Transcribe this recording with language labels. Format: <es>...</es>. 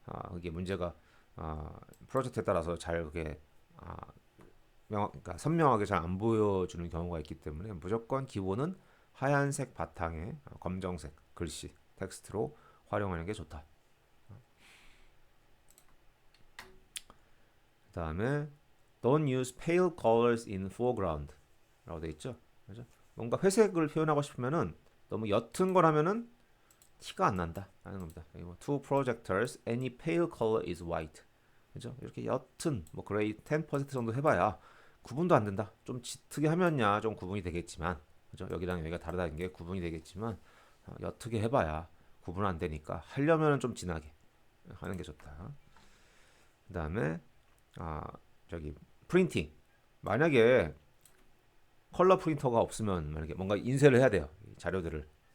<ko>그게 문제가 프로젝트에 따라서 잘 그게 그러니까 선명하게 잘 안 보여주는 경우가 있기 때문에 무조건 기본은 하얀색 바탕에 검정색 글씨 텍스트로 활용하는 게 좋다. 그 다음에 Don't use pale colors in foreground 라고 돼 있죠. 그죠? 뭔가 회색을 표현하고 싶으면은 너무 옅은 걸 하면은 티가 안 난다 라는 겁니다.</ko> <en>뭐, two projectors, any pale color is white.</en> <ko>그죠? 이렇게 옅은 뭐 그레이 10% 정도 해봐야 구분도 안 된다. 좀 짙게 하면야 좀 구분이 되겠지만, 그죠? 여기랑 여기가 다르다는 게 구분이 되겠지만, 옅게 해봐야 구분 안 되니까 하려면 좀 진하게 하는 게 좋다. 그 다음에 아 저기 프린팅. 만약에 컬러 프린터가 없으면 만약에 뭔가 인쇄를 해야 돼요. 자료들을.</ko>